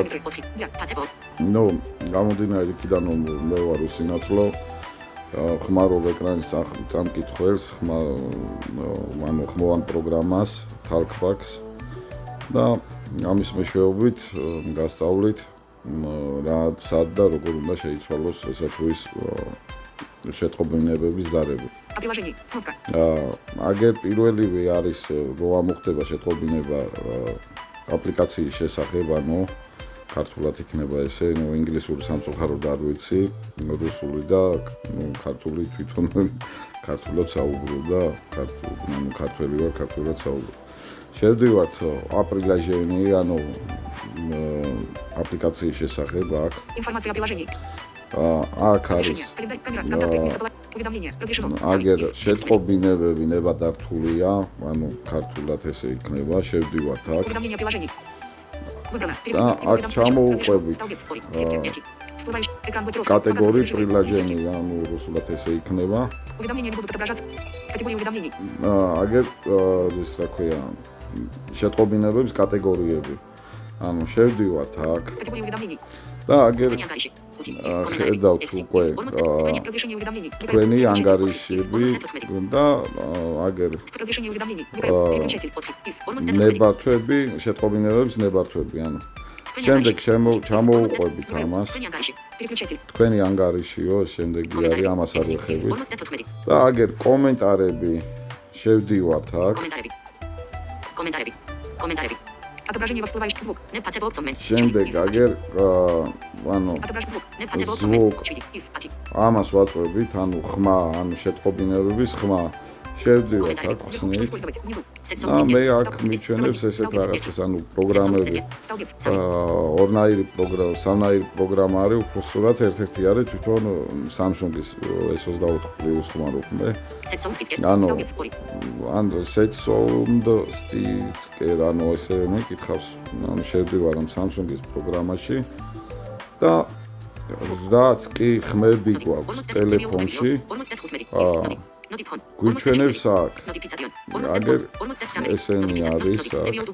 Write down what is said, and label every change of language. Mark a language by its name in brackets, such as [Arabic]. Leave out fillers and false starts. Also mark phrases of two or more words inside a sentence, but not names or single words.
[Georgian] ნუ, გამომდინარე იქიდან რომ მე ვარ უსინათლო, ხმარობ ეკრანის წამკითხველს, ხმოვან პროგრამას, Talkbox და ამის მეშვეობით გასწავლით რა სად და როგორ უნდა შეიცვალოს ესა თუ ის შეტყობინებების ზარები. [Russian] Приложение. Кнопка. [Georgian] აგერ პირველივე არის რო ამოხდება შეტყობინება აპლიკაციის შესახებ, ანუ ქართულად იქნება ესე, ნუ ინგლისური სამწუხაროდ არ ვიცი, რუსული და ნუ ქართული თვითონ ქართულად საუბრობ და ქართველი ვარ, ქართულად საუბრობ. შევდივართ აპრილაჟენი, ანუ აპლიკაციის შესახებ აქ. [Russian] Информация о приложении. [Georgian] აქ არის [Russian] Уведомление. Разрешено. [Georgian] აგერ შეწყობინებები ნებადართულია, ანუ ქართულად ესე იქნება, შევდივართ აქ. [Russian] Уведомление о приложении. Выбрано. [Georgian] აქ ჩამოუყვებით [Russian] категории приложений, [Georgian] ანუ რუსულად ესე იქნება. [Russian] Уведомления не будут отображаться. Категория уведомлений. [Georgian] აგერ ის რა ქვია, შეტყობინებების კატეგორიები. ანუ შევდივართ აქ. [Russian] Категория уведомлений. [Georgian] და აგერ ხედავთ უკვე [Russian] Разрешение уведомлений. [Georgian] თქვენი ანგარიშები და აგერ [Russian] Разрешение уведомлений. Переключатель. Отклик. Из. [Georgian] ნებართვები, შეტყობინებების ნებართვები, ანუ შემდეგ ჩამოუყვებით ამას. [Russian] Переключатель. [Georgian] თქვენი ანგარიშიო, შემდეგი არის ამას არ ვეხებით. და აგერ კომენტარები შევდივართ აქ. [Russian] Комментарии. Комментарии. Отображение всплывающих звук. [Georgian] შემდეგ აგერ ანუ звук ამას ვაწვევით, ანუ ხმა, ანუ შეტყობინებების ხმა. შევდივართ აქ ხსნით. მე აქ მიჩვენებს ესეთ რაღაცას, ანუ პროგრამები. ორნაირი პროგრამა, სამნაირი პროგრამა არის, უბრალოდ ერთ-ერთი არის თვითონ Samsung-ის S24 Plus ხმა რო ხმე. [English] ანუ set sound sticker, [Georgian] ანუ ესე მეკითხავს, ანუ შევდივარ ამ Samsung-ის პროგრამაში და რაც კი ხმები გვაქვს ტელეფონში, გვიჩვენებს აქ. აგერ ესენი არის აქ.